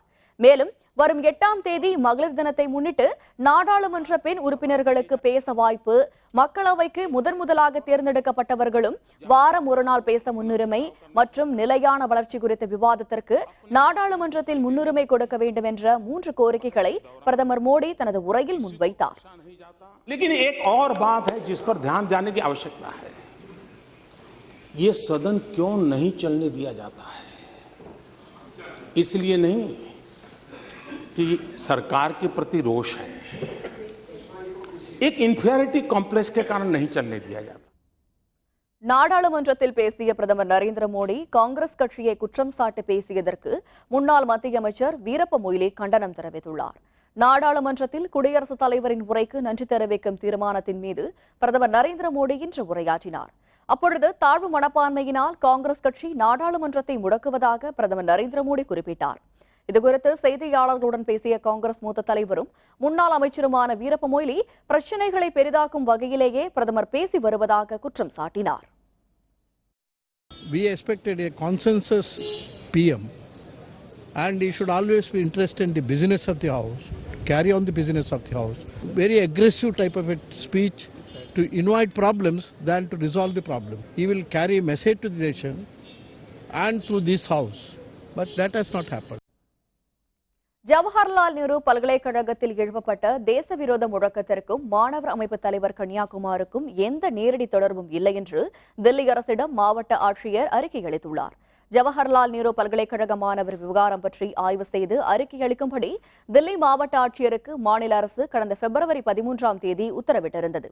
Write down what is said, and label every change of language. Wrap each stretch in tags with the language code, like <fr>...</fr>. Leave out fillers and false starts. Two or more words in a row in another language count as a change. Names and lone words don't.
<ta>மேலும் வரும் 8ஆம் தேதி மகளிர் தினத்தை முன்னிட்டு நாடாளுமன்ற பெண் உறுப்பினர்களுக்கு பேச வாய்ப்பு, மக்களவைக்கு முதலாக தேர்ந்தெடுக்கப்பட்டவர்களும் வாரம் ஒரு நாள் பேச முன்னுரிமை மற்றும் நிலையான வளர்ச்சி குறித்த விவாதத்திற்கு நாடாளுமன்றத்தில் முன்னுரிமை கொடுக்க வேண்டும் என்ற 3 கோரிக்கைகளை பிரதமர் மோடி தனது உரையில் முன்வைத்தார்.</ta> <hi>लेकिन एक और बात है जिस पर ध्यान देने की आवश्यकता है, ये सदन क्यों नहीं चलने दिया जाता है? इसलिए नहीं कि सरकार के प्रति रोष है, एक</hi> <en>inferiority complex</en> <hi>के कारण नहीं चलने दिया जाता.</hi> <ta>நாடாளுமன்றத்தில் பேசிய பிரதமர் நரேந்திர மோடி காங்கிரஸ் கட்சியை குற்றம் சாட்டி பேசியதற்கு முன்னாள் மத்திய அமைச்சர் வீரப்ப மொய்லி கண்டனம் தெரிவித்துள்ளார். நாடாளுமன்றத்தில் குடியரசுத் தலைவரின் உரைக்கு நன்றி தெரிவிக்கும் தீர்மானத்தின் மீது பிரதமர் நரேந்திர மோடி இன்று உரையாற்றினார். அப்பொழுது தாழ்வு மனப்பான்மையினால் காங்கிரஸ் கட்சி நாடாளுமன்றத்தை முடக்குவதாக பிரதமர் நரேந்திர மோடி குறிப்பிட்டார். இதுகுறித்து செய்தியாளர்களுடன் பேசிய காங்கிரஸ் மூத்த தலைவரும் முன்னாள் அமைச்சருமான வீரப்ப மொய்லி, பிரச்சினைகளை பெரிதாக்கும் வகையிலேயே பிரதமர் பேசி வருவதாக குற்றம் சாட்டினார்.</ta> <en>We expected a consensus PM and he should always be interested in the business of the house, carry on the business of the house. Very aggressive type of a speech to invite problems than to resolve the problem. He will carry a message to the nation and through this house, but that has not happened.</en> <ta>ஜவஹர்லால் நேரு பல்கலைக்கழகத்தில் எழுப்பப்பட்ட தேசவிரோத முழக்கத்திற்கும் மாணவர் அமைப்பு தலைவர் கன்னியாகுமாருக்கும் எந்த நேரடி தொடர்பும் இல்லை என்று தில்லி அரசிடம் மாவட்ட ஆட்சியர் அறிக்கை அளித்துள்ளார். ஜவஹர்லால் நேரு பல்கலைக்கழக மாணவர் விவகாரம் பற்றி ஆய்வு செய்து அறிக்கை அளிக்கும்படி தில்லி மாவட்ட ஆட்சியருக்கு மாநில அரசு கடந்த பிப்ரவரி 13ஆம் தேதி உத்தரவிட்டிருந்தது.</ta>